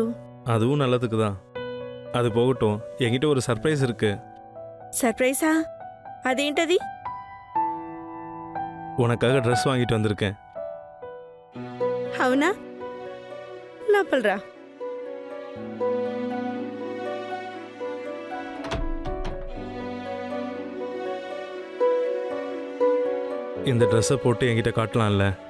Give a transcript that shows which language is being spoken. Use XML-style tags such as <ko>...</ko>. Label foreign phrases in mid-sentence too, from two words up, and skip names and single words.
<ta>அதுவும் நல்லதுக்கு தான். அது போகட்டும், என்கிட்ட ஒரு சர்ப்ரைஸ் இருக்கு.</ta> <te>సర్ప్రైజా? అదేంటది?</te> <ta>உனக்காக ட்ரெஸ் வாங்கிட்டு வந்திருக்கேன்.</ta> <te>అవునా? లోపలరా.</te> <ta>இந்த ட்ரெஸ்ஸை போட்டு என்கிட்ட காட்டலாம்ல?</ta>